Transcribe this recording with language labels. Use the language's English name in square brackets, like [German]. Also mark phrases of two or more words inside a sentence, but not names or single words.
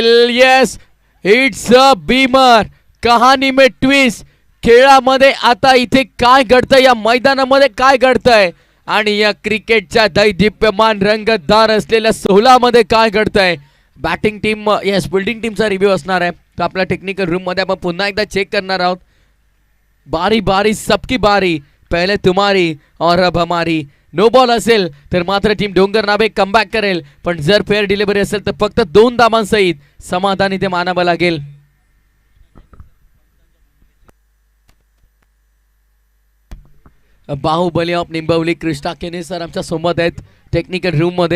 [English] Yes, it's a beamer. [Hindi] कहाणी में ट्विस्ट. [Marathi] खेळामध्ये आता इथे काय घडतंय, या मैदानामध्ये काय घडतंय आणि या क्रिकेटच्या दैदिप्यमान रंगतदार असलेल्या सोहळ्यामध्ये काय घडतंय. [English] batting team, [Marathi] येस फिल्डिंग टीमचा रिव्ह्यू असणार आहे, तो आपल्या [English] technical room [Marathi] मध्ये आपण पुन्हा एकदा चेक करणार आहोत. [Hindi] बारी बारी सबकी बारी, पहिले तुम्हारी और अब हमारी. [English] no ball [Marathi] असेल तर मात्र टीम डोंगर नावे कमबॅक करेल, पण जर [English] fair delivery [Marathi] असेल तर फक्त 2 धावांसहित समाधान इथे मानावं लागेल. बाहुबली ऑफ निंबवली कृष्णा केने सर आमच्या सोबत आहेत [English] technical room [Marathi] मध्ये.